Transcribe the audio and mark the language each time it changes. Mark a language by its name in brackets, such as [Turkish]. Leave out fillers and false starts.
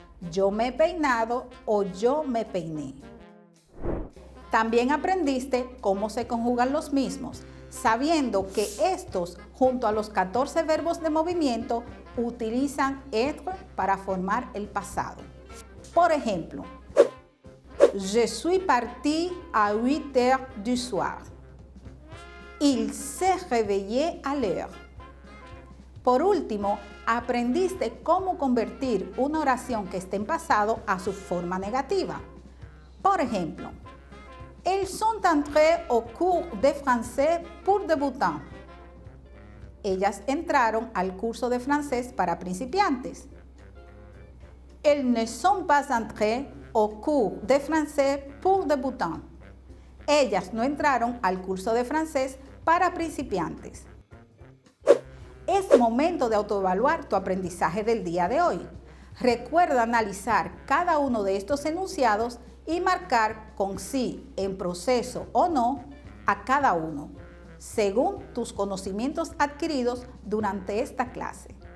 [Spanish] Yo me he peinado o yo me peiné. También aprendiste cómo se conjugan los mismos, sabiendo que estos, junto a los 14 verbos de movimiento, utilizan être para formar el pasado. Por ejemplo, [French] je suis parti à 8 heures du soir. Il s'est réveillé à l'heure. [Spanish] Por último, aprendiste cómo convertir una oración que esté en pasado a su forma negativa. Por ejemplo, [French] elles sont entrées au cours de français pour débutants. [Spanish] Ellas entraron al curso de francés para principiantes. [French] Elles ne sont pas entrées au cours de français pour débutants. [Spanish] Ellas no entraron al curso de francés para principiantes. Es momento de autoevaluar tu aprendizaje del día de hoy. Recuerda analizar cada uno de estos enunciados y marcar con sí, en proceso o no, a cada uno, según tus conocimientos adquiridos durante esta clase.